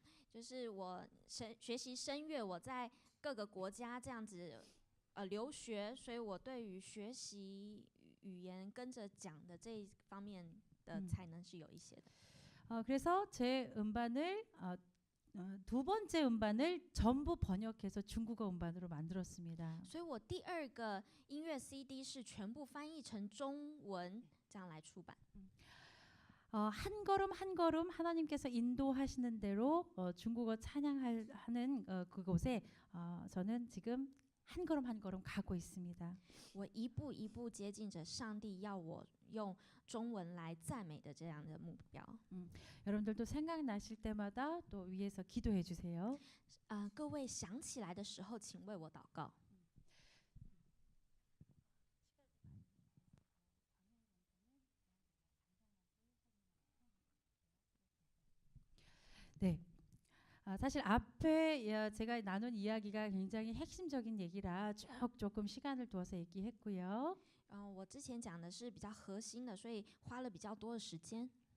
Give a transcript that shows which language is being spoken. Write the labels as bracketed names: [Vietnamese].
[Chinese] 就是我学习声乐，我在各个国家这样子留学，所以我对于学习语言跟着讲的这一方面的才能是有一些的。 [Korean] 그래서 제 음반을 두 번째 음반을 전부 번역해서 중국어 음반으로 만들었습니다. [Chinese] 所以我第二个音乐 CD 是全部翻译成中文，这样来出版。 [Korean] 한 걸음 한 걸음 하나님께서 인도하시는 대로 중국어 찬양하는 그곳에 저는 지금 한 걸음 한 걸음 가고 있습니다. [Chinese] 我一步一步接近着上帝要我用中文来赞美的这样的目标。 [Korean] 여러분들도 생각나실 때마다 또 위에서 기도해 주세요. [Chinese] 各位想起来的时候，请为我祷告。 [Korean] 네. 사실 앞에 제가 나눈 이야기가 굉장히 핵심적인 얘기라 조금 시간을 두어서 얘기했고요. [Chinese] 我之前讲的是比较核心的，所以花了比较多的时间。